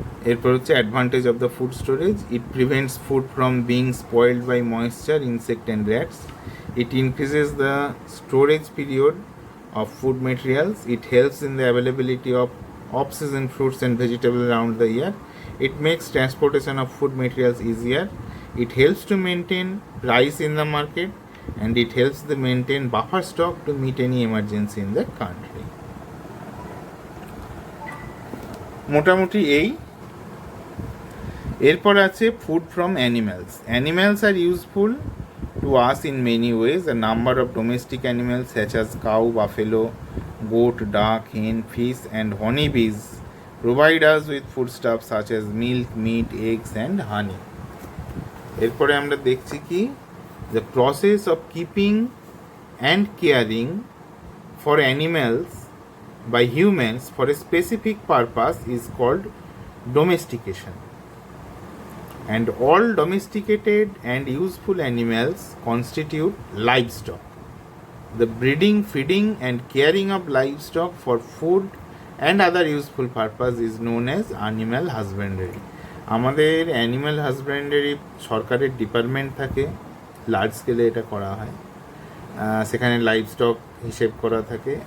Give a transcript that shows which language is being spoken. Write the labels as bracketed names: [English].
[Bangla] এরপর হচ্ছে [English] Advantage of the food storage. It prevents food from being spoiled by moisture, insect and rats. It increases the storage period of food materials. It helps in the availability of off-season fruits and vegetables around the year. It makes transportation of food materials easier. It helps to maintain price in the market, and it helps to maintain buffer stock to meet any emergency in the country. [Bangla] মোটামুটি এই। এরপর আছে food from animals. [English] Animals are useful to us in many ways. A number of domestic animals such as cow, buffalo, goat, duck, hen, fish and honey bees provide us with foodstuffs such as milk, meat, eggs and honey. [Bangla] এরপরে আমরা দেখছি কি, [English] the process of keeping and caring for animals by humans for a specific purpose is called domestication. And all domesticated and useful animals constitute livestock. The breeding, feeding and caring of livestock for food and other useful purpose is known as animal husbandry. [Bangla] আমাদের animal husbandry সরকারের department থাকে, large স্কেলে এটা করা হয়, সেখানে livestock হিসেব করা থাকে।